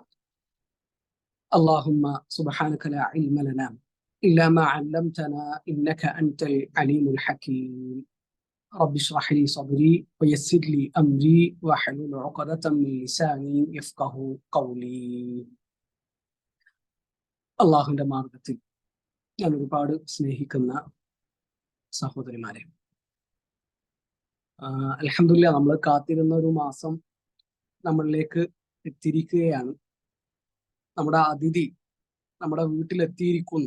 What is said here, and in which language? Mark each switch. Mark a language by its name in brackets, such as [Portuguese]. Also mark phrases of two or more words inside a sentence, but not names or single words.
[Arabic] اللهم سبحانك لا علم لنا إلا ما علمتنا إنك أنت العليم الحكيم. رب اشرح لي صدري ويسر لي أمري واحلل عقدة من لساني يفقه قولي. [Malayalam] അള്ളാഹുവിന്റെ മാർഗത്തിൽ ഞാൻ ഒരുപാട് സ്നേഹിക്കുന്ന സഹോദരിമാരെ, അൽഹംദുലില്ലാ, നമ്മൾ കാത്തിരുന്ന ഒരു മാസം നമ്മളിലേക്ക് എത്തിയിരിക്കുകയാണ്. നമ്മുടെ അതിഥി നമ്മുടെ വീട്ടിലെത്തിയിരിക്കുന്നു.